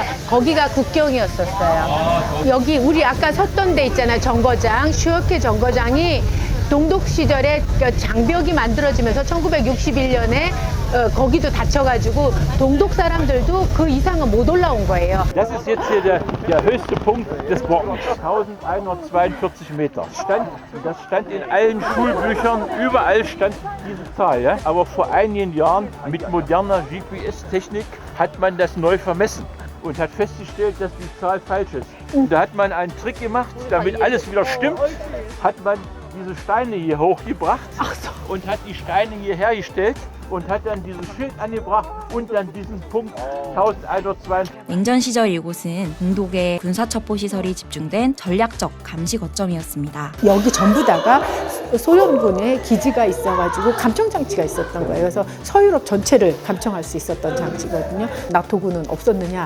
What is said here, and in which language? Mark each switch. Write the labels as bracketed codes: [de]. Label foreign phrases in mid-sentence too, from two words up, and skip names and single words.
[ko] 거기가 국경이었었어요. 여기 우리 아까 섰던 데 있잖아요. 정거장. 슈어케 정거장이 동독 시절에 장벽이 만들어지면서 1961년에 거기도 닫혀가지고 동독 사람들도 그 이상은 못 올라온 거예요. [de] Das ist jetzt hier der höchste Punkt des Brockens. 1142 Meter. Das stand in allen Schulbüchern, überall stand diese Zahl. Ja? Aber vor einigen Jahren mit moderner GPS-Technik hat man das neu vermessen und hat festgestellt, dass die Zahl falsch ist. Und da hat man einen Trick gemacht, damit alles wieder stimmt, hat man diese Steine hier hochgebracht und hat die Steine hier hergestellt und hat dann dieses Schild angebracht und dann diesen Punkt 1142. [ko] 냉전 시절 이곳은 동독의 군사첩보 시설이 집중된 전략적 감시 거점이었습니다. 여기 전부 다가 소련군의 기지가 있어가지고 감청 장치가 있었던 거예요. 그래서 서유럽 전체를 감청할 수 있었던 장치거든요. 나토군은 없었느냐?